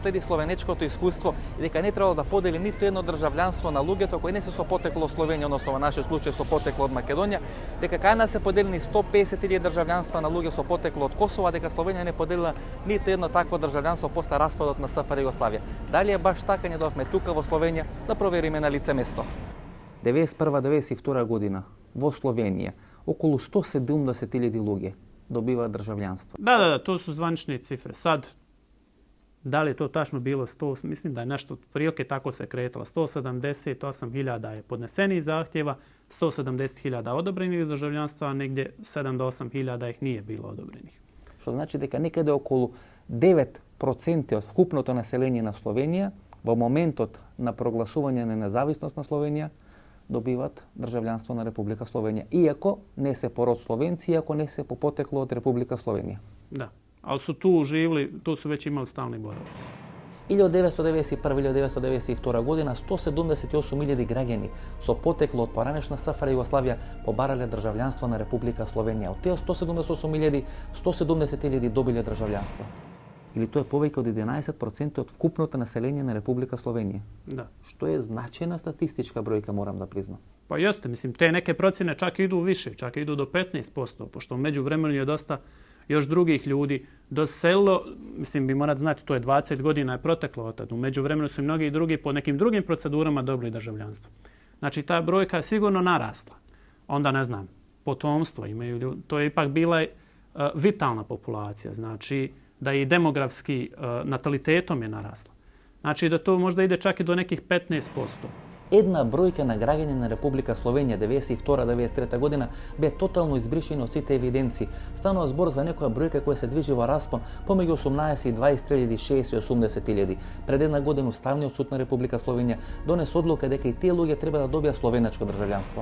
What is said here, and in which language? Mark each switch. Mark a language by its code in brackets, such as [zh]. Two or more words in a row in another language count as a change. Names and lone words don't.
[mk] следи словенечкото искуство и дека не треба да подели ниту едно државјанство на луѓето кои не се со потекло од Словенија, односно во нашиот случај со потекло од Македонија, дека кај нас се поделени 150.000 државјанства на луѓе со потекло од Косово, дека Словенија не поделила ниту едно такво државјанство после распадот на СФР Југославија. Дали е баш така, не дојавме тука во Словенија да провериме на лице место. 91-92 година во Словенија околу 170.000 луѓе добиваат државјанство. [bs] Да, to su zvanične cifre. Sad, da li je to tačno bilo 100, mislim da je nešto otprilike tako se kretalo. 178.000 je podnesenih zahtjeva, 170.000 odobrenih državljanstva, a negdje 7 do 8.000 ih nije bilo odobrenih. [mk] Што значи дека некаде околу 9% од вкупното население на Словенија во моментот на прогласување на независност на Словенија добиват државјанство на Република Словенија, иако не се пород Словенци, иако не се по потекло од Република Словенија. [bs] Da, ali su tu živjeli, tu su već imali stalni boravak. [mk] 1991-1992 година 178.000 граѓани со потекло од поранешна СФР Југославија побарале државјанство на Република Словенија. Од тие 178.000, 170.000 добиле државјанство. Или тоа е повеќе од 11% од вкупното население на Република Словенија. [bs] Da. [mk] Што е значајна статистичка бројка, морам да признам. [bs] Pa jeste, mislim, te neke procjene čak idu više, čak idu do 15%, pošto u međuvremenu je dosta još drugih ljudi doselilo, mislim, vi morate znati, to je 20 godina je proteklo od tada. U međuvremenu su i mnogi drugi po nekim drugim procedurama dobili državljanstvo. Znači, ta brojka je sigurno narasla. Onda, ne znam, potomstvo imaju ljudi, to je ipak bila vitalna populacija, znači da i demografski natalitetom je narasla. Znači da to možda ide čak i do nekih 15%. [mk] Една бројка на граѓани на Република Словенија 92-93 година бе тотално избришени од сите евиденции. Станува збор за некоја бројка која се движи во распон помеѓу 18 и 20.000, 6 и 80.000. Пред една година Уставниот суд на Република Словенија донесе одлука дека и тие луѓе треба да добијат словенечко државјанство.